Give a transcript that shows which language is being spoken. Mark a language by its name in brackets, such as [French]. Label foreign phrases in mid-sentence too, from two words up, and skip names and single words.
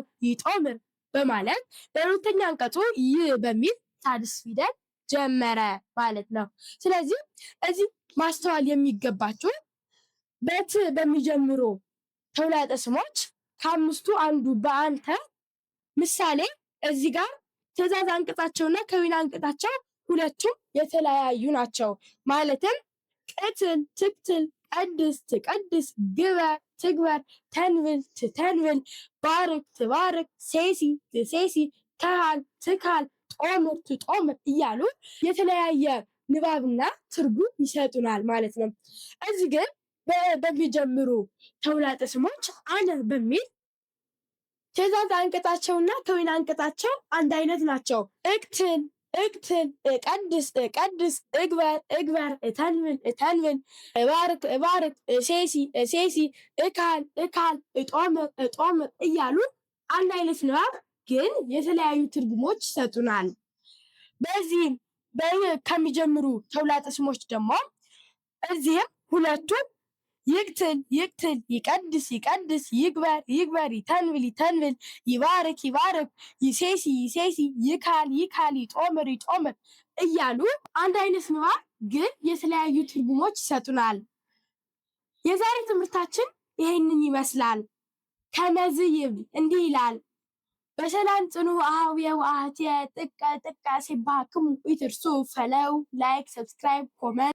[Amharic] ይጦምር በማለት በሁለተኛ አንቀጹ ይ በሚል ሳድስ ፊደል ጀመረ ማለት ነው። ስለዚህ እዚህ ማስተዋል የሚገባችሁ በት በሚጀምሩ ተውላጠ ስሞች ከአምስቱ አንዱ በአንተ ምሳሌ እዚህ ጋር ትእዛዝ አንቀጻቸውና ከዊና አንቀጻቸው ሁለቱም የተለያዩ ናቸው። ማለትም [Geez] ቅትል፣ ትክትል፣ ቀድስ፣ ትቀድስ፣ ግበር፣ ትግበር፣ ተንብል፣ ትተንብል፣ ባርክ፣ ትባርክ፣ ሴሲ፣ ትሴሲ፣ ከሃል፣ ትካል፣ ጦምር፣ ትጦምር [Amharic] እያሉ የተለያየ ንባብና ትርጉም ይሰጡናል ማለት ነው። እዚህ ግን በሚጀምሩ ተውላጠ ስሞች አነ በሚል ትእዛዝ አንቀጻቸውና ከዊና አንቀጻቸው አንድ አይነት ናቸው። [Geez] እቅትል፣ እቅትል፣ እቀድስ፣ እቀድስ፣ እግበር፣ እግበር፣ እተንብል፣ እተንብል፣ እባርክ፣ እባርክ፣ እሴሲ፣ እሴሲ፣ እካል፣ እካል፣ እጦምር፣ እጦምር [Amharic] እያሉ አንድ አይነት ንባብ ግን የተለያዩ ትርጉሞች ይሰጡናል። በዚህም ከሚጀምሩ ተውላጠ ስሞች ደግሞ እዚህም ሁለቱም [Geez] ይቅትል፣ ይቅትል፣ ይቀድስ፣ ይቀድስ፣ ይግበር፣ ይግበር፣ ይተንብል፣ ይተንብል፣ ይባርክ፣ ይባርክ፣ ይሴሲ፣ ይሴሲ፣ ይካል፣ ይካል፣ ይጦምር፣ ይጦምር [Amharic] እያሉ አንድ አይነት ንባብ ግን የተለያዩ ትርጉሞች ይሰጡናል። የዛሬ ትምህርታችን ይሄንን ይመስላል። [Geez] ከመዝ ይብል [Amharic] እንዲህ ይላል። በሰላም ጽኑ [Geez] አህዌ ወአህትየ ጥቀ ጥቀ ሲባክሙ ኢትርሱ [Amharic] ፈለው [English] like, subscribe, comment